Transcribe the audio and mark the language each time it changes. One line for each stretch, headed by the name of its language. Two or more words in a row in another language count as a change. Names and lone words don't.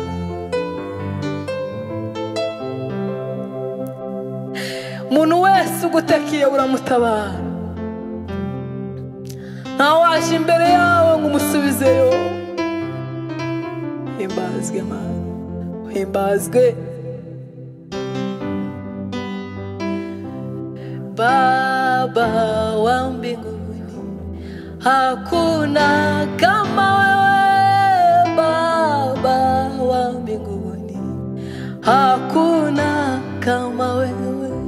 Kinyarwanda: Umuntu wese ugutakiye uramutabara, ntawaje imbere yawe ngo umusubizeyo. Uhimbazwe Mana, uhimbazwe.
Swahili: Baba wa mbinguni, hakuna kama wewe. Baba wa mbinguni, hakuna kama wewe.